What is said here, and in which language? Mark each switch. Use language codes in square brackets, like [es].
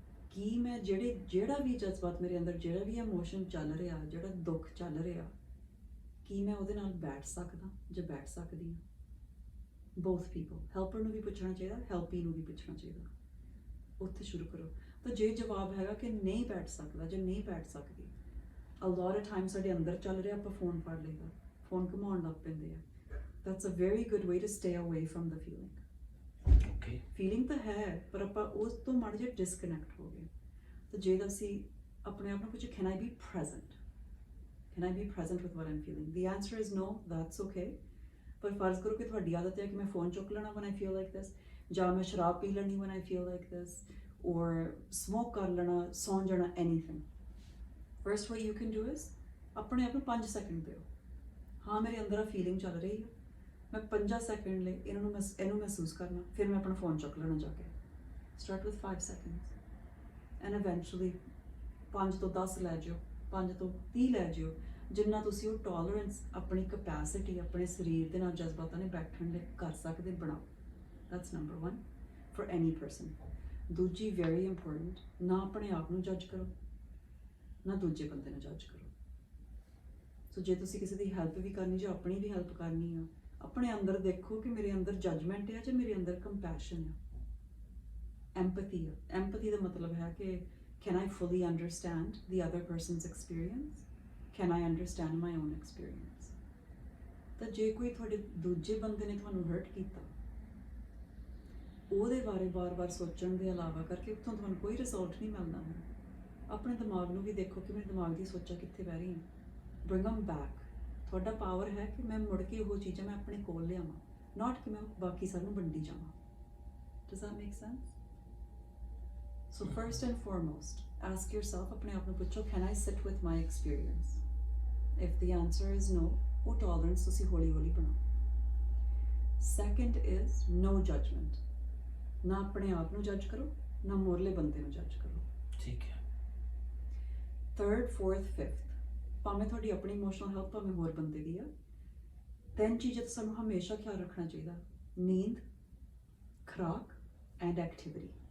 [pa] ਕੀ ਮੈਂ ਜਿਹੜਾ ਵੀ ਜਜ਼ਬਾਤ ਮੇਰੇ ਅੰਦਰ, ਜਿਹੜਾ ਵੀ ਇਮੋਸ਼ਨ ਚੱਲ ਰਿਹਾ, ਜਿਹੜਾ ਦੁੱਖ ਚੱਲ ਰਿਹਾ, ਕੀ ਮੈਂ ਉਹਦੇ ਨਾਲ ਬੈਠ ਸਕਦਾ ਜਾਂ ਬੈਠ ਸਕਦੀ ਹਾਂ? ਬੋਥ ਪੀਪਲ, ਹੈਲਪਰ ਨੂੰ ਵੀ ਪੁੱਛਣਾ ਚਾਹੀਦਾ, ਹੈਲਪੀ ਨੂੰ ਵੀ ਪੁੱਛਣਾ ਚਾਹੀਦਾ. ਉੱਥੇ ਸ਼ੁਰੂ ਕਰੋ. ਤਾਂ ਜੇ ਜਵਾਬ ਹੈਗਾ ਕਿ ਨਹੀਂ ਬੈਠ ਸਕਦਾ ਜਾਂ ਨਹੀਂ ਬੈਠ ਸਕਦੀ, [en] a lot of times [pa] ਸਾਡੇ ਅੰਦਰ ਚੱਲ ਰਿਹਾ, ਆਪਾਂ ਫੋਨ ਫੜ ਲਈਦਾ, ਫੋਨ ਘੁਮਾਉਣ ਲੱਗ ਪੈਂਦੇ ਆ. [en] That's a very good way to stay away from the feeling. Okay. [pa] Feeling ਤਾਂ ਹੈ, ਪਰ ਆਪਾਂ ਉਸ ਤੋਂ ਮਾੜਾ ਜਿਹਾ ਡਿਸਕਨੈਕਟ ਹੋ ਗਏ. ਤਾਂ ਜੇ ਅਸੀਂ ਆਪਣੇ ਆਪ ਨੂੰ ਪੁੱਛੇ, [en] can I be present? Can I be present with what I'm feeling? The answer is no, that's okay. [pa] ਪਰ ਫਰਜ਼ ਕਰੋ ਕਿ ਤੁਹਾਡੀ ਆਦਤ ਹੈ ਕਿ ਮੈਂ ਫੋਨ ਚੁੱਕ ਲੈਣਾ [en] when I feel like this, [pa] ਜਾਂ ਮੈਂ ਸ਼ਰਾਬ ਪੀ ਲੈਣੀ when I feel like this, [en] or smoke [pa] ਕਰ ਲੈਣਾ, ਸੌਂ ਜਾਣਾ, anything. [en] First what you can do is [pa] ਆਪਣੇ ਆਪ ਨੂੰ 5 ਸੈਕਿੰਡ ਦਿਓ. ਹਾਂ ਮੇਰੇ ਅੰਦਰ ਆ ਫੀਲਿੰਗ ਚੱਲ ਰਹੀ ਹੈ, ਮੈਂ 5 ਸੈਕਿੰਡ ਲਈ ਇਹਨੂੰ ਮਹਿਸੂਸ ਕਰਨਾ, ਫਿਰ ਮੈਂ ਆਪਣਾ ਫੋਨ ਚੁੱਕ ਲੈਣਾ ਜਾ ਕੇ. [en] Start with 5 seconds and eventually [pa] 5 ਤੋਂ 10 ਲੈ ਜਾਓ, 5 ਤੋਂ 30 ਲੈ ਜਾਓ, ਜਿੰਨਾ ਤੁਸੀਂ ਉਹ ਟੋਲਰੈਂਸ, ਆਪਣੀ ਕਪੈਸਿਟੀ, ਆਪਣੇ ਸਰੀਰ ਦੇ ਨਾਲ ਜਜ਼ਬਾਤਾਂ ਨੇ ਬੈਠਣ ਲਈ ਕਰ ਸਕਦੇ ਬਣਾਓ. [en] That's number 1 for any person. [pa] ਦੂਜੀ [en] very important, [pa] ਨਾ ਆਪਣੇ ਆਪ ਨੂੰ ਜੱਜ ਕਰੋ, ਨਾ ਦੂਜੇ ਬੰਦੇ ਨੂੰ ਜੱਜ ਕਰੋ. ਸੋ ਜੇ ਤੁਸੀਂ ਕਿਸੇ ਦੀ ਹੈਲਪ ਵੀ ਕਰਨੀ ਜਾਂ ਆਪਣੀ ਵੀ ਹੈਲਪ ਕਰਨੀ ਆ, ਆਪਣੇ ਅੰਦਰ ਦੇਖੋ ਕਿ ਮੇਰੇ ਅੰਦਰ ਜੱਜਮੈਂਟ ਹੈ ਜਾਂ ਮੇਰੇ ਅੰਦਰ ਕੰਪੈਸ਼ਨ ਹੈ, ਐਮਪੈਥੀ ਹੈ. ਐਮਪੈਥੀ ਦਾ ਮਤਲਬ ਹੈ ਕਿ [en] can I fully understand the other person's experience? Can I understand my own experience? [pa] ਤਾਂ ਜੇ ਕੋਈ ਤੁਹਾਡੇ ਦੂਜੇ ਬੰਦੇ ਨੇ ਤੁਹਾਨੂੰ ਹਰਟ ਕੀਤਾ, ਉਹਦੇ ਬਾਰੇ ਵਾਰ-ਵਾਰ ਸੋਚਣ ਦੇ ਇਲਾਵਾ ਕਰਕੇ ਉੱਥੋਂ ਤੁਹਾਨੂੰ ਕੋਈ ਰਿਜ਼ਲਟ ਨਹੀਂ ਮਿਲਦਾ ਹੈ. ਆਪਣੇ ਦਿਮਾਗ ਨੂੰ ਵੀ ਦੇਖੋ ਕਿ ਮੇਰੇ ਦਿਮਾਗ ਦੀ ਸੋਚਾਂ ਕਿੱਥੇ ਬਹਿ ਰਹੀਆਂ. [en] Bring them back. [pa] ਤੁਹਾਡਾ ਪਾਵਰ ਹੈ ਕਿ ਮੈਂ ਮੁੜ ਕੇ ਉਹ ਚੀਜ਼ਾਂ ਮੈਂ ਆਪਣੇ ਕੋਲ ਲਿਆਵਾਂ, ਨਾਟ ਕਿ ਮੈਂ ਬਾਕੀ ਸਭ ਨੂੰ ਵੰਡੀ ਜਾਵਾਂ. [en] Does that make sense? So first and foremost, ask yourself, [pa] ਆਪਣੇ ਆਪ ਨੂੰ ਪੁੱਛੋ, [en] can I sit with my experience? If the answer is no, [pa] ਉਹ tolerance ਤੁਸੀਂ ਹੌਲੀ-ਹੌਲੀ ਬਣਾਓ. [en] Second is no judgment. [pa] ਨਾ ਆਪਣੇ ਆਪ ਨੂੰ ਜੱਜ ਕਰੋ, ਨਾ ਮੋਰਲੇ ਬੰਦੇ ਨੂੰ ਜੱਜ ਕਰੋ. ਠੀਕ ਹੈ. [en] Third, fourth, fifth, [pa] ਭਾਵੇਂ ਤੁਹਾਡੀ ਆਪਣੀ ਇਮੋਸ਼ਨਲ ਹੈਲਥ, ਭਾਵੇਂ ਹੋਰ ਬੰਦੇ ਦੀ ਆ, 3 ਚੀਜ਼ਾਂ ਤਾਂ ਸਾਨੂੰ ਹਮੇਸ਼ਾ ਖਿਆਲ ਰੱਖਣਾ ਚਾਹੀਦਾ: ਨੀਂਦ, ਖੁਰਾਕ ਐਂਡ ਐਕਟੀਵਿਟੀ.